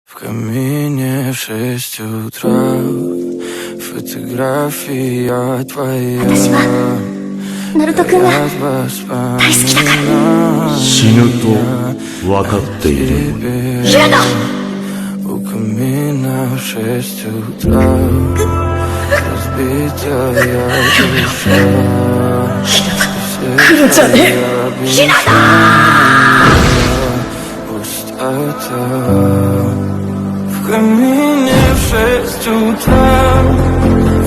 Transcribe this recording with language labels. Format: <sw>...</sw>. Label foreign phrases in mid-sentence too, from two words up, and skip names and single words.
<ru>В камине в 6 утра фотография твоя.</ru> <ja>私はナルト君が大好きだから。死ぬと分かっているのに。嫌だ。</ja> <ru>У камина в 6 утра разбитая душа.</ru> <ja>来るんじゃねえ。ヒナだ。</ja> <ru>Пустота в камине в 6 утра.</ru>